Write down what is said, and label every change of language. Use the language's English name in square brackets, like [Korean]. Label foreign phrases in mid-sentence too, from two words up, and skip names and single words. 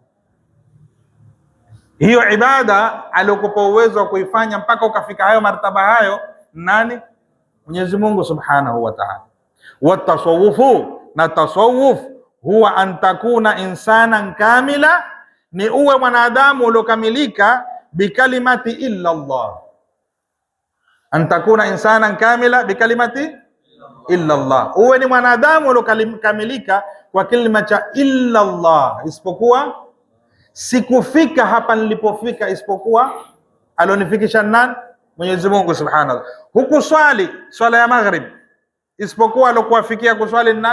[Swahili] Hiyo ibada aliokupa uwezo wa kuifanya mpaka ukafika hayo martaba hayo nani? Mwenyezi Mungu [Arabic] سبحانه وتعالى. [Swahili] Watasawufu, na tasawuf [Arabic] هو أن تكون إنسانا كاملا, [Swahili] ni uwe mwanadamu uliokamilika, [Arabic] بكلمة إلا الله. أن تكون إنسانا كاملا بكلمة إلا الله, [Swahili] uwe ni mwanadamu uliokamilika kwa kilima cha [Arabic] إلا الله, [Swahili] isipokuwa sikufika hapa nilipofika, isipokuwa alionifikisha nani? Mwenyezi Mungu [Arabic] سبحانه وتعالى. [Swahili] Hukuswali swala ya maghrib, isipokuwa alokuwafikia kuswali nani?